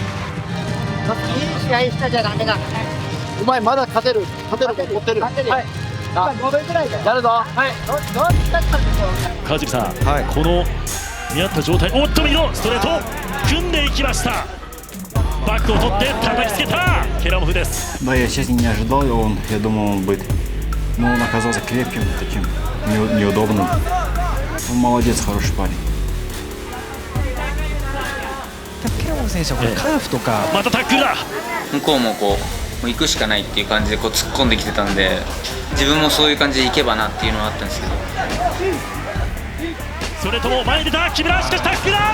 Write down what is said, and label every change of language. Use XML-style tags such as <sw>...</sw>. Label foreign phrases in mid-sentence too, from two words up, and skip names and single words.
<ja>いい試合したじゃダメだ。お前まだ勝てると思ってる。はい。5分ぐらいでやるぞ。はい。どうしたったんでしょう。川尻さん、この見合った状態、おっと右のストレート組んでいきました。バックを取って叩きつけたケラモフです。</ja> <ru>Да, я, честно, не ожидал его, я думал, он будет, но он оказался крепким, таким неудобным. Он молодец, хороший парень.</ru> <ja>ケラモフ選手はこれカーフとかまたタックルだ。向こうもこうもう行くしかないっていう感じでこう突っ込んできてたんで、自分もそういう感じで行けばなっていうのはあったんですけど。それとも前に出た木村、しかしタックルだ。</ja>